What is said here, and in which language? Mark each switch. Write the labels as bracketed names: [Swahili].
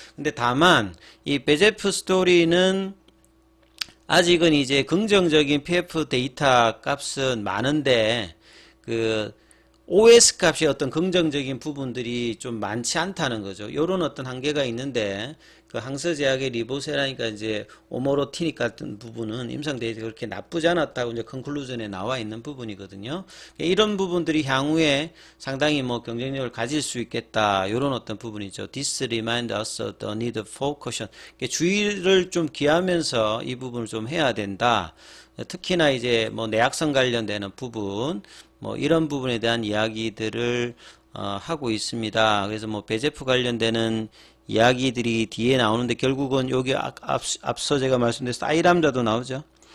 [Korean] 근데 다만 이 베제프 스토리는 아직은 이제 긍정적인 PF 데이터 값은 많은데 그 OS 값이 어떤 긍정적인 부분들이 좀 많지 않다는 거죠. 요런 어떤 한계가 있는데, 그 항서제약의 리보세라니까 이제 오모로티닉 같은 부분은 임상 데이터가 그렇게 나쁘지 않았다고 이제 컨클루전에 나와 있는 부분이거든요. 이런 부분들이 향후에 상당히 뭐 경쟁력을 가질 수 있겠다, 요런 어떤 부분이죠. [English] This reminds us of the need for caution. [Korean] 주의를 좀 기하면서 이 부분을 좀 해야 된다. 특히나 이제 뭐 내약성 관련되는 부분, 뭐 이런 부분에 대한 이야기들을 하고 있습니다. 그래서 뭐 배제프 관련되는 이야기들이 뒤에 나오는데, 결국은 여기 앞서 제가 말씀드린 사이람자도 나오죠.